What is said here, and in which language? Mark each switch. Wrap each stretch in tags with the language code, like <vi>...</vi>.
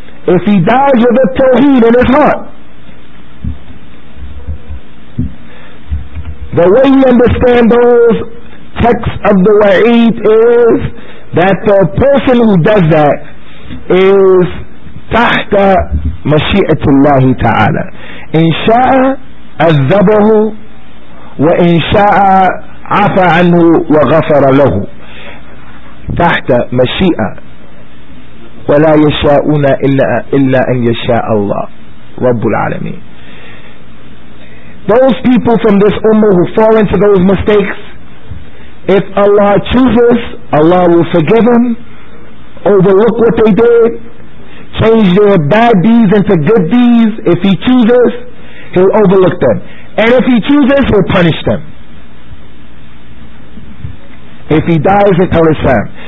<en>If he dies with the tawheed in his heart, the way you understand those texts of the wa'id is that the person who does that is tahta</en> <ar>مشيئة الله تعالى. إن شاء عذبه وإن شاء عفى عنه وغفر له. تحت مشيئة ولا يشاءون إلا أن يشاء الله رب العالمين.</ar> <en>Those people from this ummah who fall into those mistakes, if Allah chooses, Allah will forgive them, overlook what they did, change their bad deeds into good deeds. If He chooses, He'll overlook them, and if He chooses, He'll punish them if he dies in al-Islam.</en>